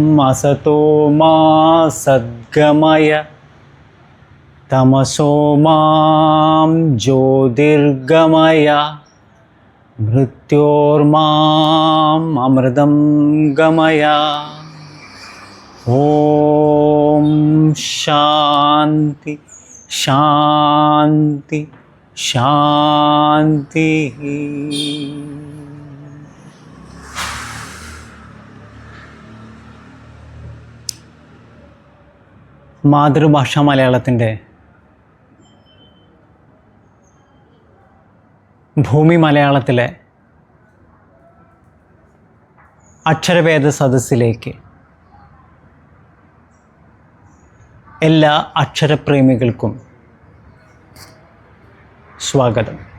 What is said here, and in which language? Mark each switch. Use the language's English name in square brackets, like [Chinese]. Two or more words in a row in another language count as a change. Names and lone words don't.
[Sanskrit] असतो मा सद्गमय तमसो मां ज्योतिर्गमय मृत्योर्माम् अमृतं गमय. ओम शांति शांति शांति. [Malayalam] മാതൃഭാഷ മലയാളത്തിൻ്റെ ഭൂമി മലയാളത്തിലെ അക്ഷരഭേദ സദസ്സിലേക്ക് എല്ലാ അക്ഷരപ്രേമികൾക്കും സ്വാഗതം.